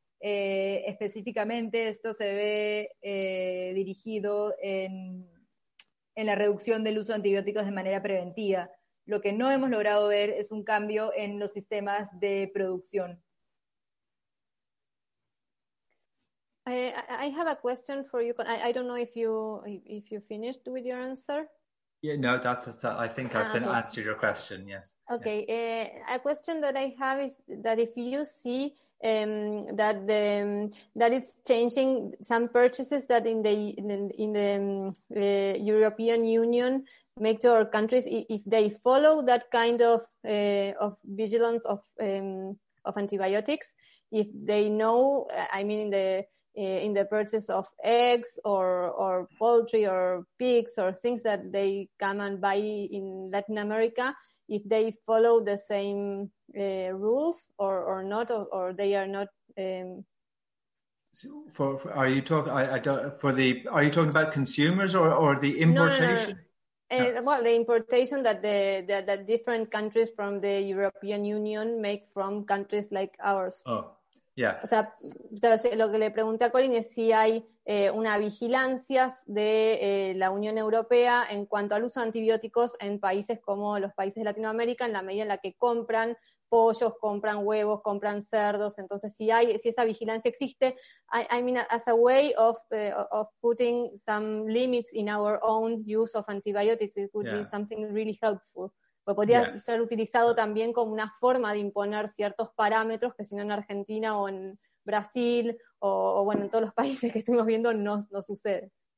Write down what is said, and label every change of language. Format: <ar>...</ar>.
<es>Específicamente esto se ve dirigido en la reducción del uso de antibióticos de manera preventiva. Lo que no hemos logrado ver es un cambio en los sistemas de producción.</es> <en>I have a question for you. I don't know if you finished with your answer. Yeah, no, that's I think I've been okay. Answered your question. Yes. Okay. Yeah. A question that I have is that if you see that it's changing some purchases that in the European Union make to our countries, if they follow that kind of vigilance of antibiotics, if they know, I mean, in the in the purchase of eggs or poultry or pigs or things that they come and buy in Latin America, if they follow the same rules or not, or they are not. Are you talking about consumers or the importation? The importation that different countries from the European Union make from countries like ours. Oh, yeah.</en> <es>O sea, lo que le pregunté a Corinne es si hay una vigilancia de la Unión Europea en cuanto al uso de antibióticos en países como los países de Latinoamérica, en la medida en la que compran pollos, compran huevos, compran cerdos. Entonces, si esa vigilancia existe,</es> <en>I mean, as a way of putting some limits in our own use of antibiotics, it would be something really helpful.</en> <es>Pues podría ser utilizado también como una forma de imponer ciertos parámetros que si no en Argentina o en Brasil o en todos los países que estuvimos viendo no sucede.</es>